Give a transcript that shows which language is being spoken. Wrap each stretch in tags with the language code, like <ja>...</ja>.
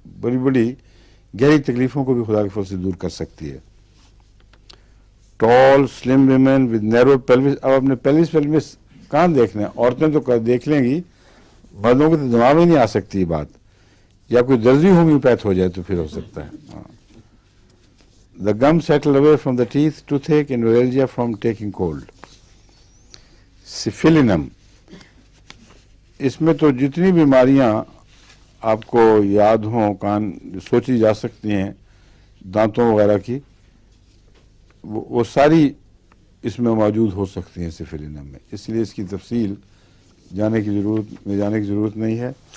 <ur>بڑی بڑی گہری تکلیفوں کو بھی خدا کے فضل سے دور کر سکتی ہے.</ur> <en>Tall slim women with narrow pelvis.</en> <ur>اب اپنے پیلوس کہاں دیکھنا ہے؟ عورتیں تو دیکھ لیں گی، مردوں کے تو دماغ میں نہیں آ سکتی یہ بات. یا کوئی درزی ہومیوپیتھ ہو جائے تو پھر ہو سکتا ہے.</ur> <en>The gum settle away from the teeth, toothache and neuralgia from taking cold. Syphilinum.</en> <ur>اس میں تو جتنی بیماریاں آپ کو یاد ہوں سوچی جا سکتی ہیں دانتوں وغیرہ کی، وہ ساری اس میں موجود ہو سکتی ہیں سفلینم میں. اس لیے اس کی تفصیل جانے کی ضرورت نہیں ہے.</ur>